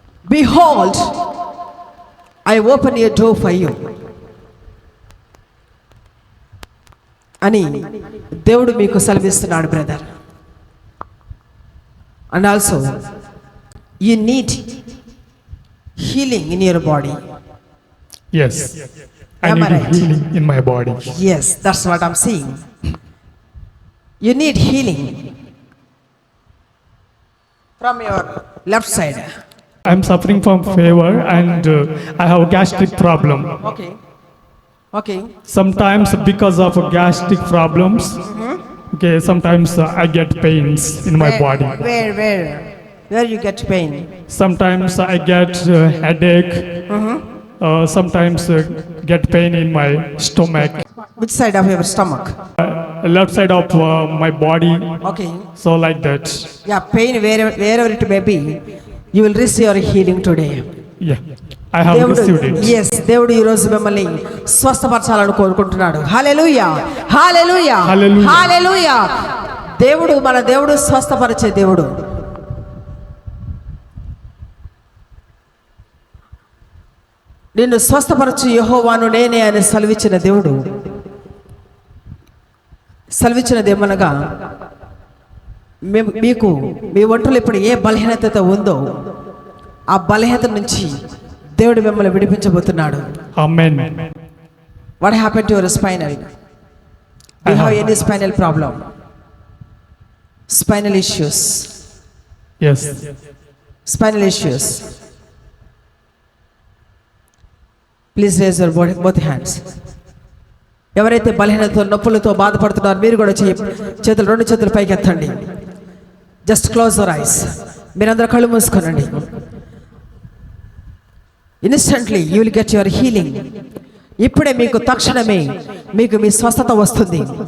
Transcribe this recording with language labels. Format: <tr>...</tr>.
<en>behold I open your door for you</en> <te>అని దేవుడు మీకు సెలవిస్తున్నాడు brother.</te> <en>And also you need healing in your body. Yes. I Am I need right? healing in my body. Yes, that's what I'm saying. You need healing from your left side. I'm suffering from fever and I have a gastric problem. Okay. Okay. Sometimes because of gastric problems, okay, sometimes I get pains in my body. Where you get pain? Sometimes I get headache. Sometimes get pain in my stomach. Which side of your stomach? Left side of my body. Okay. So like that. Yeah, pain wherever it may be, you will receive your healing today. Yeah. I have received it.</en> <te>Yes, దేవుడు ఈ రోజు మిమ్మల్ని స్వస్థపరచాలని కోరుకుంటున్నాడు. హల్లెలూయా, హల్లెలూయా,</te> <en>Hallelujah.</en> <te>హల్లెలూయా. దేవుడు, మన దేవుడు స్వస్థపరిచే దేవుడు. నిన్ను స్వస్థపరచు యెహోవాను నేనే అని సెలవిచ్చిన దేవుడు. సెలవిచ్చినదేమనగా, మీకు మీ ఒంట్లో ఇప్పుడు ఏ బలహీనత ఉందో ఆ బలహీనత నుంచి దేవుడు మిమ్మల్ని విడిపించబోతున్నాడు.</te> <en>Amen. What happened to your spinal? Do you have any spinal problem? Spinal issues. Yes. Spinal issues. Please raise your both hands.</en> <te>ఎవరైతే బలహీనతతో నొప్పులతో బాధపడుతున్నారో మీరు కూడా చేతులు, రెండు చేతులు పైకి ఎత్తండి.</te> <en>Just close your eyes.</en> <te>మీరందరూ కళ్ళు మూసుకోనండి.</te> <en>Instantly you will get your healing.</en> <te>ఇప్పుడే మీకు తక్షణమే మీకు మీ స్వస్థత వస్తుంది.</te>